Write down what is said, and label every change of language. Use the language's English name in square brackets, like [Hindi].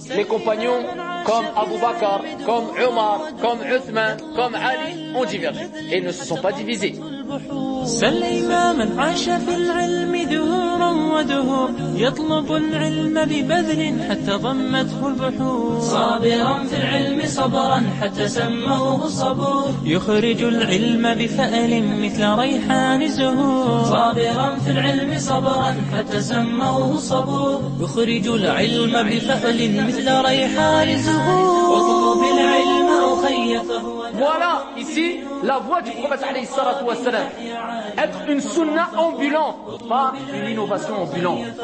[French] Mes compagnons comme Abu Bakr, comme Omar, comme Uthman, comme Ali ont divergé et ne se sont pas divisés. [Arabic] سل إماما عاش في العلم دهورا ودهور يطلب العلم ببذل حتى ضمته البحور صابرا في العلم صبرا حتى سموه الصبور يخرج العلم بفأل مثل ريحان الزهور صابرا في العلم صبرا حتى سموه الصبور يخرج العلم بفأل مثل ريحان الزهور اطلب العلم أخي فهو [French] Voilà ici la voix du prophète alayhi salatu wa salam. Être une sunna ambulante, pas une innovation ambulante.